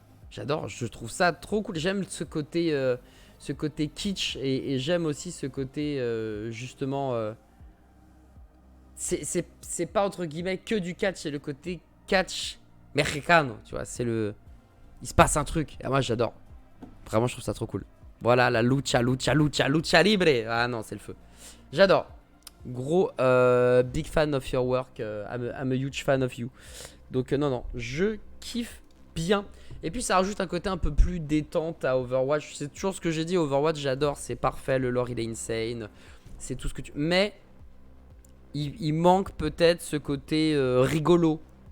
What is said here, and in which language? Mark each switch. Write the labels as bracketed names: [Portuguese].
[French] J'adore, je trouve ça trop cool. J'aime ce côté kitsch et j'aime aussi ce côté, justement... c'est pas, entre guillemets, que du catch, c'est le côté catch mexicano, tu vois. C'est le... Il se passe un truc. Et moi, j'adore. Vraiment, je trouve ça trop cool. Voilà, la lucha libre. Ah non, c'est le feu. J'adore. [English] Gros, big fan of your work. I'm a huge fan of you. [French] Donc non, je kiffe bien. Et puis ça rajoute un côté un peu plus détente à Overwatch. C'est toujours ce que j'ai dit, Overwatch j'adore, c'est parfait, le lore il est insane. C'est tout ce que tu... Mais il manque peut-être ce côté rigolo.